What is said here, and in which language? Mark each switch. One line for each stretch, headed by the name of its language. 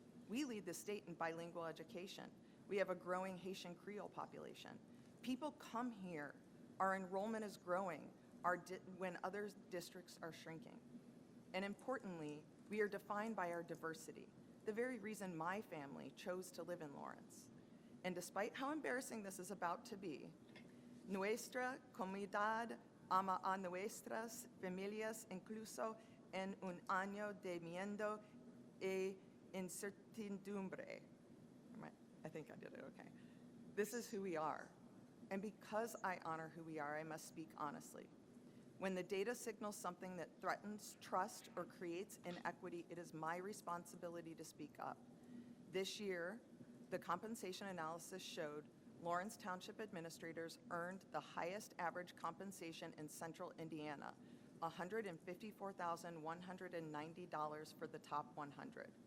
English: We lead the state in bilingual education. We have a growing Haitian Creole population. People come here. Our enrollment is growing when other districts are shrinking. And importantly, we are defined by our diversity, the very reason my family chose to live in Lawrence. And despite how embarrassing this is about to be,
Spanish: nuestra comunidad ama a nuestras familias incluso en un año de miedo e incertidumbre.
English: I think I did it okay. This is who we are. And because I honor who we are, I must speak honestly. When the data signals something that threatens trust or creates inequity, it is my responsibility to speak up. This year, the compensation analysis showed Lawrence Township administrators earned the highest average compensation in central Indiana, $154,190 for the top 100.